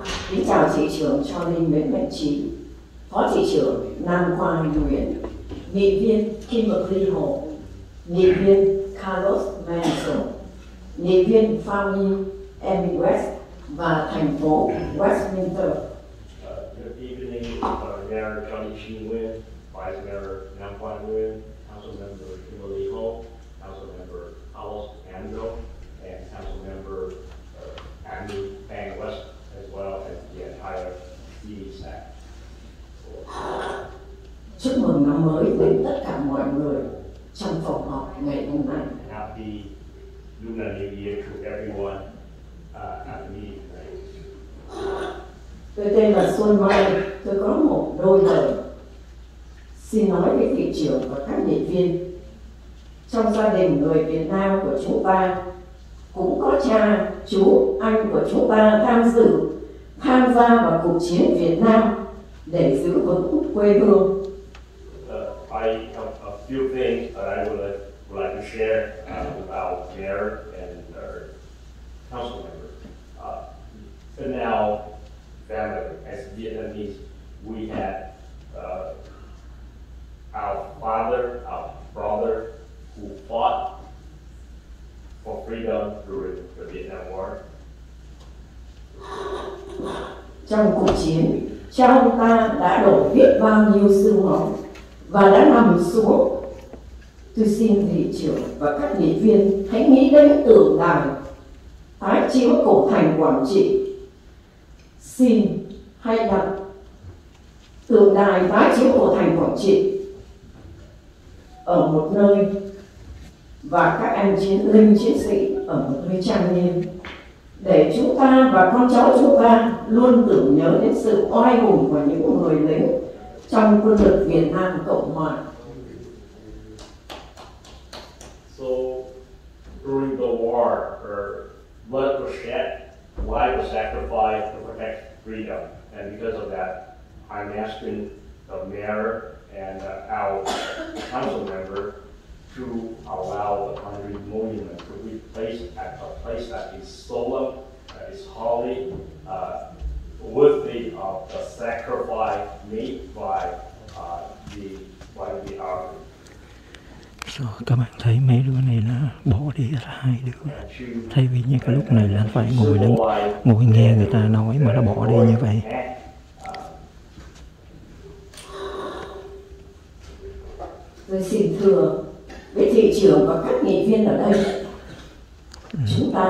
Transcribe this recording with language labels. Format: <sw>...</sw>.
<vi>Kính chào thị trưởng Charlie Nguyễn Mạnh Trí, phó thị trưởng Nam Quang Nguyen, nghị viên Kimberly Ho, nghị viên Carlos Manson, nghị viên Fanny Emmy West và thành phố Westminster.</vi> <en>Good evening, Mayor Charlie Chi Nguyen, Vice Mayor Nam Quang Nguyen, Council Member Kimberly Ho, Council Member Carlos Manson, and Council Member Andy Bang West, as well as the entire city staff.</en> <vi>Chúc mừng năm mới đến tất cả mọi người trong phòng họp ngày hôm nay.</vi> <en>Happy Lunar New Year to everyone at the meeting tonight.</en> <vi>Tôi tên là Xuân Mai, tôi có một đôi lời xin nói với thị trưởng và các nghị viên. Trong gia đình người Việt Nam của chúng ta cũng có cha, chú, anh của chúng ta tham gia vào cuộc chiến Việt Nam để giữ vững quê hương.</vi> <en>I have a few things that I would would like to share with our mayor and our council member. In our family, as Vietnamese, we had our father, our brother, who fought for freedom during the Vietnam War.</en> <vi>Trong cuộc chiến, cha ông ta đã đổ biết bao nhiêu xương máu và đã nằm xuống. Tôi xin thị trưởng và các nghị viên hãy nghĩ đến tượng đài tái chiếu cổ thành Quảng Trị. Xin hãy đặt tượng đài tái chiếu cổ thành Quảng Trị ở một nơi và các anh linh chiến sĩ ở một nơi trang nghiêm, để chúng ta và con cháu chúng ta luôn tưởng nhớ đến sự oai hùng của những người lính trong quân lực Việt Nam Cộng Hòa.</vi> <en>So during the war, blood was shed, life was sacrificed to protect freedom, and because of that, I'm asking the mayor and our council member to allow the country monument to be placed at a place that is solemn, that is holy, worthy of the sacrifice made by the army.</en> <vi>So, các bạn thấy mấy đứa này nó bỏ đi là hai đứa, thay vì như cái lúc này là phải ngồi nghe người ta nói mà nó bỏ đi như vậy. Tôi xin thưa với thị trưởng và các nghị viên ở đây, chúng ta</vi>